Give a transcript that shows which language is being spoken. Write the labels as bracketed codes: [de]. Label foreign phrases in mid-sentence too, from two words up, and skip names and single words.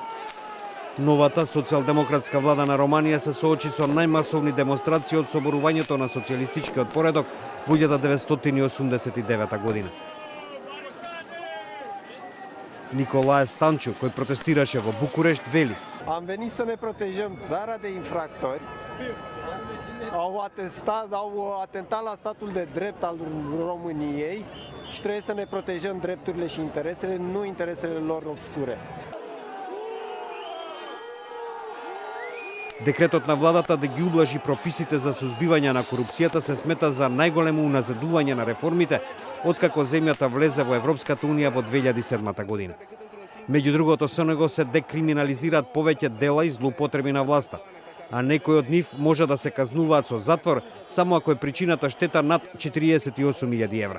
[mk] Новата социјалдемократска влада на Романија се соочи со најмасовни демонстрации од соборувањето на социјалистичкиот поредок во 1989 година. Николае Станчу, кој протестираше во Букурешт, вели: [ro] Am venit să ne protejăm țara de infractori. Au atentat la statul de drept al României și trebuie să ne protejăm drepturile și interesele, nu interesele lor obscure. [mk] Декретот на владата да ги ублажи прописите за сузбивање на корупцијата се смета за најголемо уназадување на реформите откако земјата влезе во Европската унија во 2007 година. Меѓу другото, со него се декриминализираат повеќе дела и злоупотреби на власта, а некои од нив може да се казнуваат со затвор само ако е причината штета над 48.000 евра.